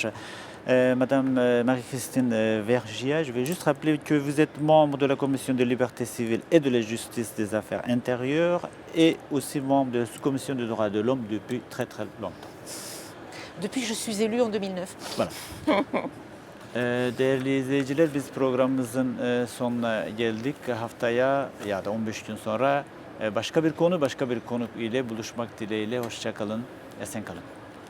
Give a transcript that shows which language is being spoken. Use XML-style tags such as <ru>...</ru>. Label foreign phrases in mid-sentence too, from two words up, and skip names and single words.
<fr>Madame Marie-Christine Vergiat, je vais juste rappeler que vous êtes membre de la Commission des libertés civiles et de la justice des affaires intérieures et aussi membre de la Commission des droits de l'homme depuis très très longtemps. Depuis que je suis élue en 2009. Voilà.</fr> <tr>Değerli izleyiciler, biz programımızın sonuna geldik. Haftaya ya da 15 gün sonra başka bir konu, başka bir konuk ile buluşmak dileğiyle. Hoşça kalın, esen kalın.</tr>